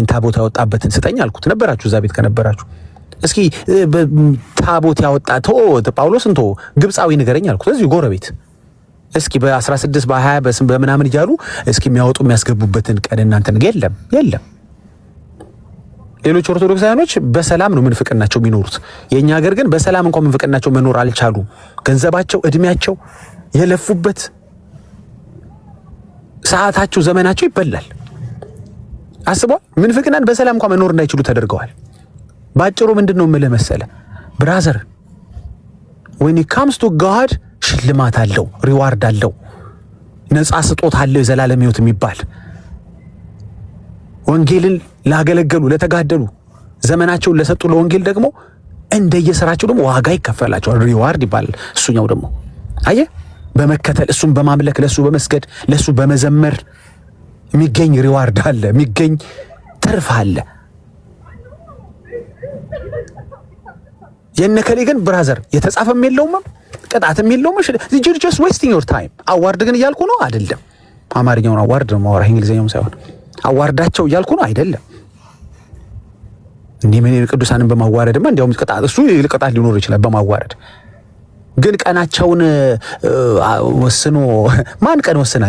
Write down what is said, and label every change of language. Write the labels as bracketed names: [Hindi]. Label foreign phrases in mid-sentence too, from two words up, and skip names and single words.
[Amharic] ታቦት ያወጣበትን ስጠኝ አልኩት። ነበራችሁ እዛ ቤት ከነበራችሁ እስኪ ታቦት ያወጣ ጳውሎስን ግብፃዊ ንገረኝ አልኩት። እዚሁ ጎረቤት እስኪ በ16 በ20 በምናምን እያሉ እስኪ የሚያወጡ የሚያስገቡበትን ቀን እናንተ የለም። ሌሎች ኦርቶዶክሳውያኖች በሰላም ነው ምንፍቅናቸው የሚኖሩት። የኛ ሀገር ግን በሰላም እንኳን ምንፍቅናቸው መኖር አልቻሉ። ገንዘባቸው፣ እድሜያቸው፣ የለፉበት ሰዓታቸው፣ ዘመናቸው ይበላል። አስቧል። ምንፍቅናን በሰላም እንኳን መኖር እንዳይችሉ ተደርገዋል። ባጭሩ ምንድነው የምልህ መሰለ ብራዘር፣ [English] when it comes to God [Amharic] ሽልማት አለው፣ ሪዋርድ አለው፣ ነፃ ስጦታ አለው፣ የዘላለም ሕይወት የሚባል ወንጌልን ላገለገሉ ለተጋደሉ ዘመናቸውን ለሰጡ ለወንጌል ደግሞ እንደየስራቸው ደግሞ ዋጋ ይከፈላቸዋል፣ ሪዋርድ ይባላል። እሱኛው ደግሞ አየህ በመከተል እሱን በማምለክ ለሱ በመስገድ ለሱ በመዘመር የሚገኝ ሪዋርድ አለ፣ የሚገኝ ትርፍ አለ። የነከሌ ግን ብራዘር የተጻፈም የለውም ቅጣትም የለውም። [English] you're just wasting your time። [Amharic] አዋርድ ግን እያልኩ ነው አይደለም። አማርኛውን አዋርድ ነው ማወራ፣ እንግሊዘኛውም ሳይሆን አዋርዳቸው እያልኩ ነው አይደለም። እንዴ ምን ቅዱሳንን በማዋረድማ እንዲያውም ቅጣት እሱ ቅጣት ሊኖር ይችላል በማዋረድ ግን ቀናቸውን ወስኖ ማን ቀን ወስናል?